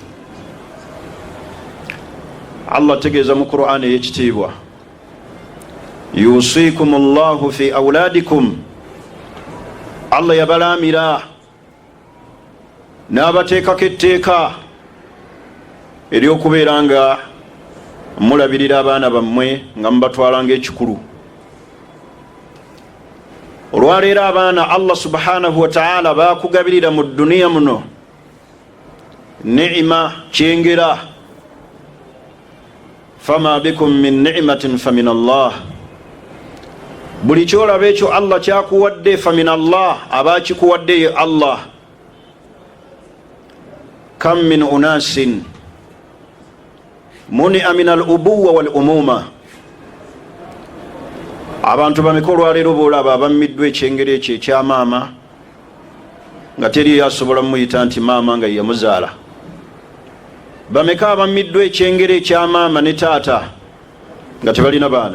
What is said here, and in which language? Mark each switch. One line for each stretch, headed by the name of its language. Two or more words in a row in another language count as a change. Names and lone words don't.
Ganda: Allah ategeeza mu Qur'an ey'ekitiibwa,
Arabic: يوصيكم الله في أولادكم,
Ganda: Allah yabalaamira n'abateekako etteeka ery'okubeera nga mulabirira abaana bammwe nga mubatwala ng'ekikulu. Olwaleero abaana Allah
Arabic: سبحانه وتعالى
Ganda: bakugabirira mu duniya muno ni'ima, kyengera.
Arabic: فما بكم من نعمة فمن الله,
Ganda: buli kyolaba ekyo Allah kyakuwadde
Arabic: فمن الله,
Ganda: abakikuwadde ye Allah.
Arabic: كم من أناس منع من الأبوة والأمومة,
Ganda: abantu bameka olwaleero boolaba abammiddwa ekyengero ekyo ekya maama nga teri yasobola muyita nti maama nga yamuzaala. Bameka abammiddwa ekyengero ekya maama ne taata nga tebalina baana.